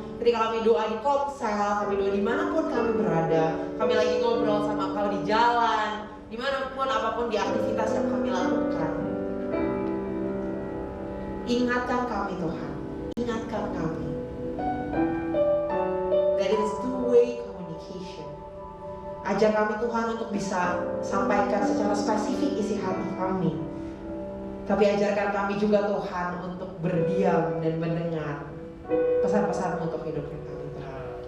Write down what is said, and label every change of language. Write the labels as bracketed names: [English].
[Indonesian] Ketika kami doa di komsel, kami doa dimanapun kami berada. Kami lagi ngobrol sama Engkau di jalan, dimanapun apapun di aktivitas yang kami lakukan. Ingatkan kami Tuhan, ingatkan kami. [English] That is two-way communication. [Indonesian] Ajar kami Tuhan untuk bisa sampaikan secara spesifik isi hati kami. Tapi ajarkan kami juga Tuhan untuk berdiam dan mendengar pesan-pesan-Mu untuk hidupnya kami Tuhan.